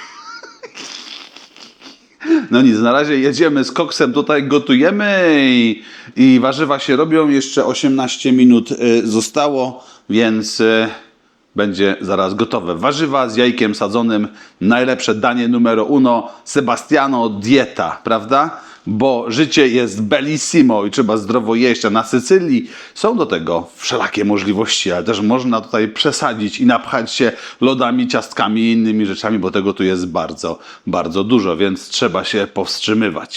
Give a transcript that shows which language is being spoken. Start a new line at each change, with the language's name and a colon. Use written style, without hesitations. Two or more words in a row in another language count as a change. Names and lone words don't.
Polish: No nic, na razie jedziemy z koksem, tutaj gotujemy i warzywa się robią. Jeszcze 18 minut zostało, więc będzie zaraz gotowe. Warzywa z jajkiem sadzonym, najlepsze danie
Italian: numero uno,
Polish: Sebastiano dieta, prawda? Bo życie jest bellissimo i trzeba zdrowo jeść, a na Sycylii są do tego wszelakie możliwości, ale też można tutaj przesadzić i napchać się lodami, ciastkami i innymi rzeczami, bo tego tu jest bardzo, bardzo dużo, więc trzeba się powstrzymywać.